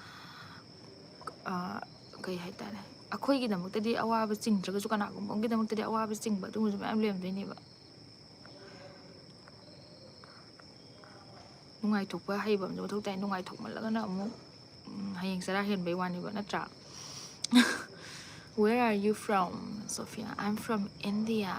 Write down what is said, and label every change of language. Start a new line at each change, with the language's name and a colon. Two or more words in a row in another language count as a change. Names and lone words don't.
Manipuri: ꯀꯩ ꯍꯥꯏꯇꯥꯔꯦ ꯑꯩꯈꯣꯏꯒꯤꯗꯃꯛꯇꯗꯤ ꯑꯋꯥꯕ ꯆꯤꯡꯗ꯭ꯔꯒꯁꯨ ꯀꯅꯥꯒꯨꯝꯕ ꯑꯃꯒꯤꯗꯃꯛꯇꯗꯤ ꯑꯋꯥꯕ ꯆꯤꯡꯕ ꯑꯗꯨꯒꯨꯝꯕꯁꯨ ꯃꯌꯥꯝ ꯂꯩꯔꯝꯗꯣꯏꯅꯦꯕ ꯅꯨꯡꯉꯥꯏꯊꯣꯛꯄ ꯍꯩꯕ ꯑꯃꯁꯨ ꯃꯊꯧ ꯇꯥꯏ ꯅꯨꯡꯉꯥꯏꯊꯣꯛꯃꯜꯂꯒꯅ ꯑꯃꯨꯛ ꯍꯌꯦꯡ ꯆꯔꯥ ꯍꯦꯟꯕꯩ ꯋꯥꯅꯦꯕ ꯅꯠꯇ꯭ꯔꯥ
English: Where are you from, Sophia? I'm from India.